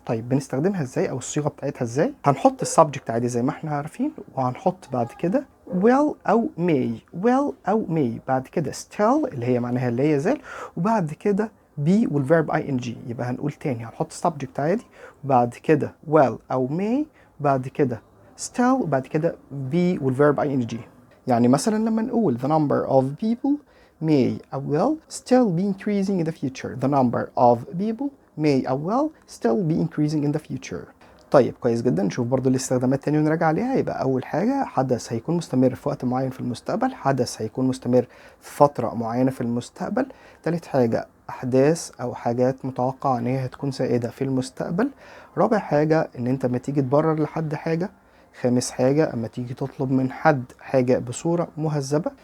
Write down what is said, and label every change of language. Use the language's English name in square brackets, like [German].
[Arabic] طيب بنستخدمها ازاي، او الصيغة بتاعتها ازاي؟ هنحط السبجكت عادي زي ما احنا عارفين، وهنحط بعد كده will او may بعد كده still اللي هي معناها لا يزال، وبعد كده be والverb ing. يبقى هنقول تاني، هنحط subject عادي وبعد كده will او may بعد كده still وبعد كده be والverb ing. يعني مثلا لما نقول [English] the number of people may or will still be increasing in the future. The number of people may or will still be increasing in the future. [Arabic] طيب كويس جدا. نشوف برضو الاستخدامات تاني ونراجع عليها. يبقى أول حاجة حدث هيكون مستمر في وقت معين في المستقبل، حدث هيكون مستمر في فترة معينة في المستقبل. تالت حاجة أحداث أو حاجات متوقعة إن هي هتكون سائدة في المستقبل. رابع حاجة إن أنت ما تيجي تبرر لحد حاجة. خامس حاجة أما تيجي تطلب من حد حاجة بصورة مهذبة.